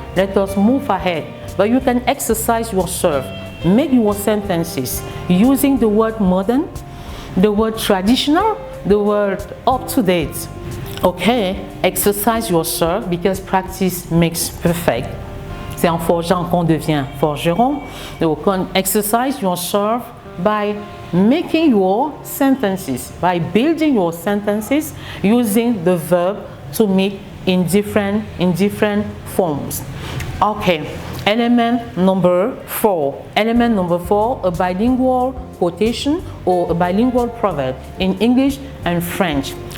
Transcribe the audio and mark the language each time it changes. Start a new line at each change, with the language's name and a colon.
English: Let us move ahead. But you can exercise yourself. Make your sentences using the word modern, the word traditional, the word up to date. Okay, exercise yourself because practice makes perfect.
French: C'est en forgeant qu'on devient forgeron.
English: Donc, exercise yourself by making your sentences, by building your sentences using the verb to meet in different forms. Okay, element number 4. Element number 4, a bilingual quotation or a bilingual proverb in English and French.